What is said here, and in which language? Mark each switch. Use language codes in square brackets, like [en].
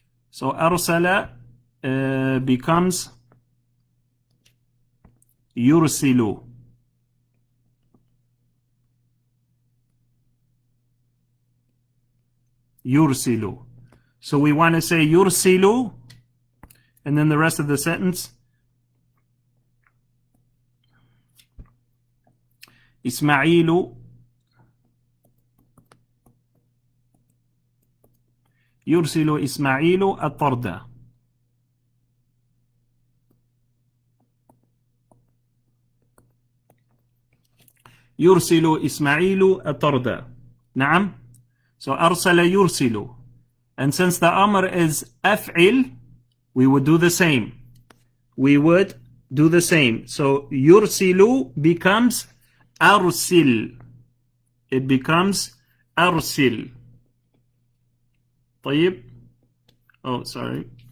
[en] So arsala becomes yursilu. Yursilu. So we want to say yursilu, and then the rest of the sentence. [ar] Ismailu يرسل إسماعيل الطرد. يرسل إسماعيل الطرد. نعم. So أرسل يرسل. [en] And since the amr is أفعل, we would do the same. We would do the same. So يرسل becomes أرسل. It becomes أرسل. طيب. Oh, sorry.